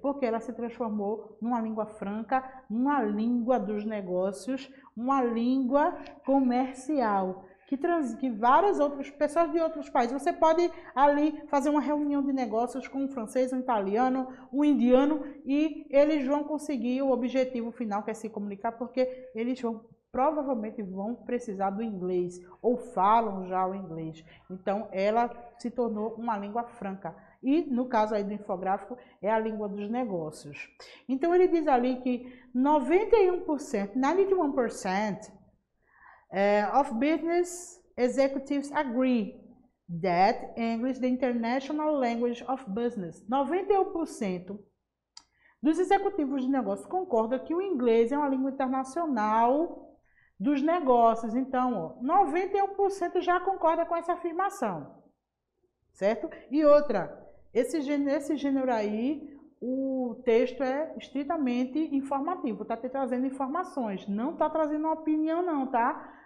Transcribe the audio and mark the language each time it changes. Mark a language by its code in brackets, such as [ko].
[pt] Porque ela se transformou numa língua franca, uma língua dos negócios, uma língua comercial, que várias outras pessoas de outros países, você pode ali fazer uma reunião de negócios com um francês, um italiano, um indiano, e eles vão conseguir o objetivo final, que é se comunicar, porque eles provavelmente vão precisar do inglês, ou falam já o inglês. Então, ela se tornou uma língua franca. E, no caso aí do infográfico, é a língua dos negócios. Então, ele diz ali que [en] 91% of business executives agree that English is the international language of business. [pt] 91% dos executivos de negócios concordam que o inglês é uma língua internacional dos negócios. Então, ó, 91% já concorda com essa afirmação, certo? E outra, esse gênero aí, o texto é estritamente informativo, está te trazendo informações, não está trazendo uma opinião não, tá?